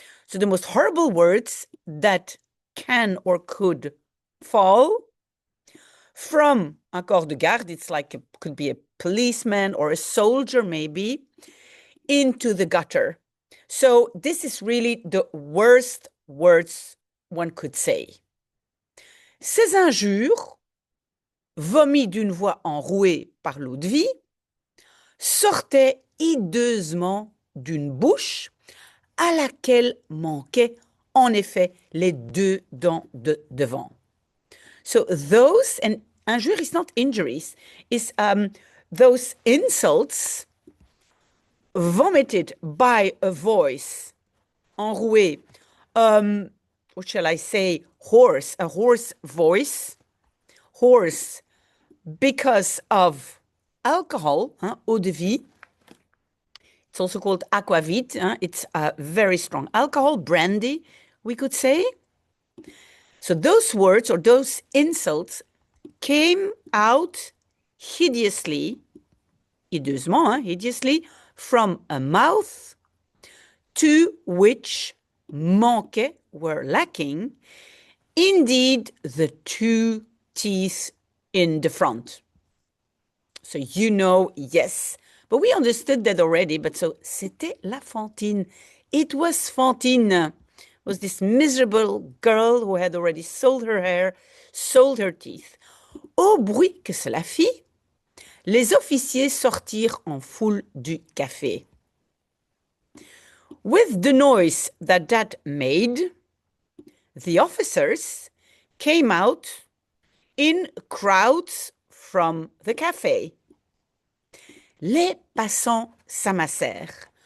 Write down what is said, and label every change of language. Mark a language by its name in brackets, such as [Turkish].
[English] So the most horrible words that can or could fall from [French] un corps de garde. [English] It's like could be a policeman or a soldier maybe, into the gutter. So this is really the worst words one could say. [French] Ces injures, vomies d'une voix enrouée par l'eau de vie, sortaient hideusement d'une bouche à laquelle manquaient en effet les deux dents de devant. [English] So those, and injure is not injuries, is those insults vomited by a voice enroué, what shall I say, hoarse, a hoarse voice, hoarse because of alcohol, eau de vie. It's also called aquavit. It's a very strong alcohol, brandy, we could say. So those words or those insults came out hideously, hideously, from a mouth to which manquait, were lacking, indeed, the two teeth in the front. So yes, but we understood that already. But so [French] c'était la Fantine. [English] It was Fantine. It was this miserable girl who had already sold her hair, sold her teeth. [French] Au bruit que cela fit, les officiers sortirent en foule du café. [English] With the noise that made, the officers came out in crowds from the café. [French] Les passants s'amassèrent.